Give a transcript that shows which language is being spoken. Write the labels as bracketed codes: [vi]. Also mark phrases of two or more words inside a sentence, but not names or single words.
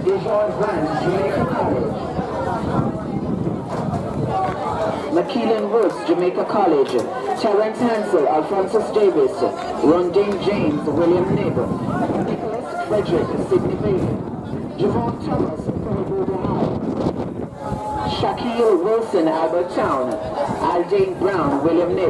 [en] Dijon Grant, Jamaica College. McKeelan Woods, Jamaica College. Terrence Hansel, Alphonsus Davis. Rondine James, William Nib. Nicholas Frederick, Sydney Bailey. Javon Thomas, Perubudu Hall. Shaquille Wilson, Albert Town. Aldane Brown, William Nib.